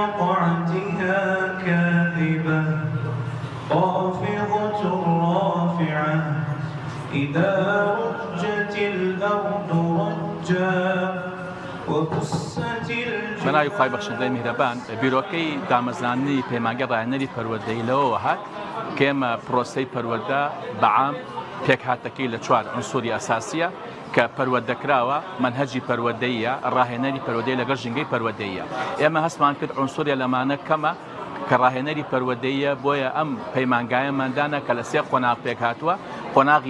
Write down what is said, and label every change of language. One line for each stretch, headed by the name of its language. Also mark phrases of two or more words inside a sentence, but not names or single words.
Arabic: وعدها كاذبة خافضة رافعة إذا رجت الأرض رجا
Central Kurdish: منای خی بەخشندەی میهرەبان بیرۆکەی دامەزرانی پەیمانگە ڕاهێنەری پەروەردەیی لەوەوە هات کە ئێمە پرۆسەی پەروەردە بەعام پێکهاتەکەی لە 4 عنسوری ئەساسیە کە پەروەردەکراوە منهەجی پەروەردەییە ڕاهێنەری پەروەردەی لەگەڵ ژینگەی پەروەردەییە ئێمە هەستمان کرد عنسوریە لەمانە کەمە کە ڕاهێنەری پەروەردەییە بۆیە ئەم پەیمانگایەماندانە کە لە 3 قۆناغ پێکهاتووە قۆناغی